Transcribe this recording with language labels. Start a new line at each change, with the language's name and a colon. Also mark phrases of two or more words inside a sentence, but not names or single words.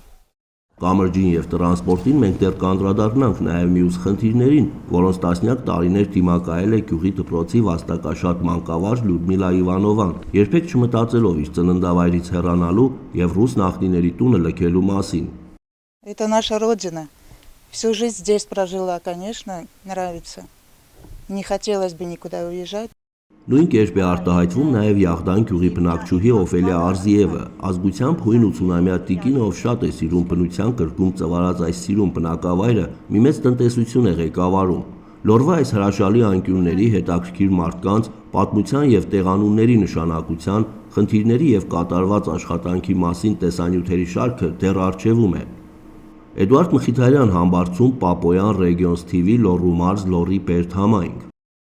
Armenian: Կամրջին եւ տրանսպորտին մենք դեռ կանդրադառնանք նաեւ մյուս խնդիրներին, որոնց տասնյակ տարիներ դիմակայել է գյուղի դպրոցի վաստակաշատ մանկավարժ Լյուդմիլա Իվանովան, երբեք չմտածելով իր ծննդավայրից հեռանալու եւ ռուս նախնիների տունը լքելու մասին։
Russian: Это наша родина. Всю жизнь здесь прожила, конечно, нравится. Не хотелось бы никуда уезжать.
Armenian: Նույն կերպ է արտահայտվում նաև Յաղդան գյուղի բնակչուհի Օֆելիա Արզիևը, ազգությամբ հույն 80-ամյա տիկինը, ով շատ է սիրում բնության կրկում ծավալած այս սիրուն բնակավայրը, մի մեծ տնտեսություն է ղեկավարում։ Լոռվա այս հրաշալի անկյունների, հետաքրքիր մարդկանց, պատմության եւ տեղանունների նշանակության, խնդիրների եւ կատարված աշխատանքի մասին տեսանյութերի շարքը դեռ առջևում է։ Էդուարդ Մխիթարյան, Համբարձում, Պապոյան, Regions TV, Լոռու մարզ, Լոռի Բերդ համայնք։